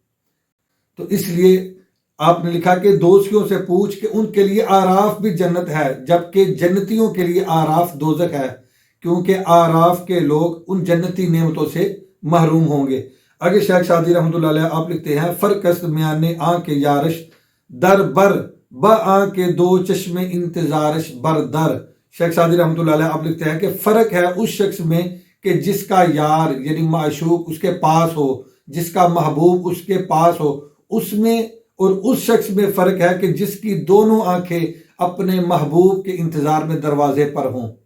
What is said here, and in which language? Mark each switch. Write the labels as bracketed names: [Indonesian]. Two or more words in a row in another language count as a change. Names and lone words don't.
[Urdu] تو اس لیے آپ نے لکھا کہ دوزخیوں سے پوچھ کہ ان کے لیے آراف بھی جنت ہے، جبکہ جنتیوں کے لیے آراف دوزخ ہے، کیونکہ آراف کے لوگ ان جنتی نعمتوں سے محروم ہوں گے۔ آگے شیخ سعدی رحمۃ اللہ علیہ آپ لکھتے ہیں، [Persian] فرق است میانے آنکھ یارش در بر با آنکھ دو چشم انتظارش بر در۔ [Urdu] شیخ سعدی رحمۃ اللہ علیہ آپ لکھتے ہیں کہ فرق ہے اس شخص میں کہ جس کا یار یعنی معشوق اس کے پاس ہو، جس کا محبوب اس کے پاس ہو، اس میں اور اس شخص میں فرق ہے کہ جس کی دونوں آنکھیں اپنے محبوب کے انتظار میں دروازے پر ہوں۔